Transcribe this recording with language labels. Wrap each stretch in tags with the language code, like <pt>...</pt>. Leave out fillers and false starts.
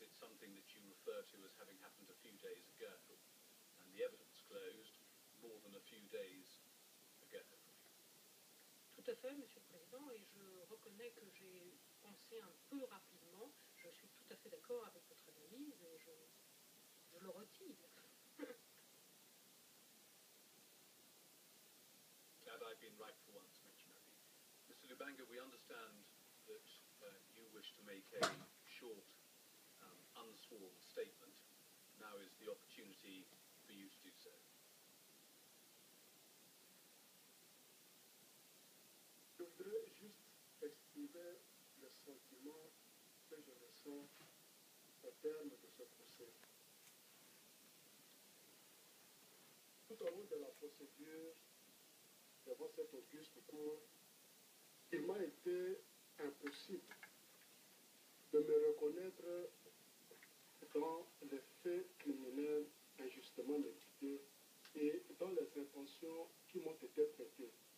<en>is it something that you refer to as having happened a few days ago, and the evidence closed more than a few days ago?</en> <fr>Tout à fait, Monsieur le Président, et je reconnais que j'ai pensé un peu rapidement. Je suis tout à fait d'accord avec votre analyse et je le retire.</fr> <en>Glad I've been right for once, Mentionary. Mr. Lubanga, we understand that you wish to make a short, unsworn statement. Now is the opportunity for you to do so.</en> <fr>Je voudrais juste exprimer le sentiment que je ressens au terme de ce procès. Tout au long de la procédure, devant cette auguste cour, il m'a été impossible de me reconnaître dans les faits criminels injustement médités et dans les intentions qui m'ont été prêtées.</fr>